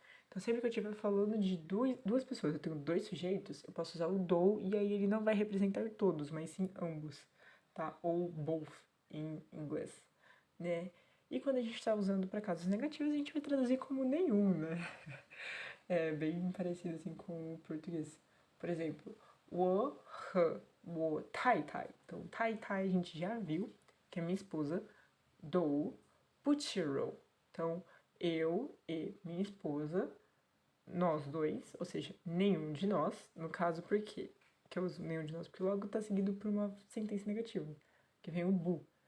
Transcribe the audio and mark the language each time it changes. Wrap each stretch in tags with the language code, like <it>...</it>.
<pt>Então sempre que eu estiver falando de duas pessoas, eu tenho dois sujeitos, eu posso usar o do e aí ele não vai representar todos, mas sim ambos, tá? Ou both em inglês, né? E quando a gente está usando para casos negativos, a gente vai traduzir como nenhum, né? É bem parecido assim com o português.</pt> <zh>Por exemplo, 我和我太太.</zh> <pt>Então, 太太a gente já viu, que é minha esposa.</pt> <zh>都不吃肉.</zh> <pt>Então, eu e minha esposa, nós dois, ou seja, nenhum de nós. No caso, por quê? Que eu uso nenhum de nós? Porque logo tá seguido por uma sentença negativa, que vem o bu.</pt>